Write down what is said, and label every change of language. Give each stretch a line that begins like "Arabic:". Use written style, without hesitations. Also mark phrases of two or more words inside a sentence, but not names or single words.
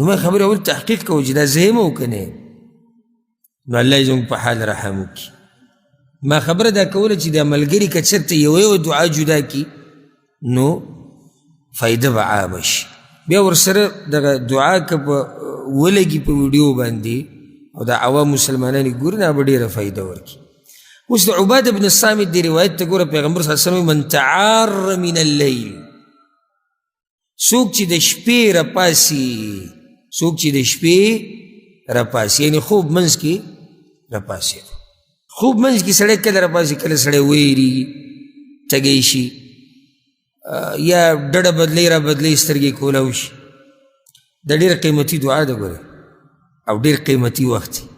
Pashto: ما خبرې اول تحقیق کوو چې دا زه یم او که نه یم نو الله یې زموږ په حال رحم وکړي ما خبره دا کوله چې دا ملګري که چېرته یوه دعا جدا کړي نو فایده به عامه شي بیا ورسره دغه دعا که په ولګي په ویډیو باندې او د عوام مسلمانان یې ګوري نه به ډېره فایده ورکړي اوس د عباده بن الصامت دی روایت ته ګوره پیغمبر
Arabic: صلی الله علیه وسلم من تعار من اللیل
Pashto: څوک چې د شپې راپاسي څوک چې د شپې راپاسي یعنې خوب منځ کې راپاسي خوب منځ کې سړی کله راپاسي کله سړی ویریږي تږی شي یا ډډه بدلی را بدلی سترګې کولاو شي دا ډېره قیمتي دعا ده ګوره او ډېر قیمتي وخت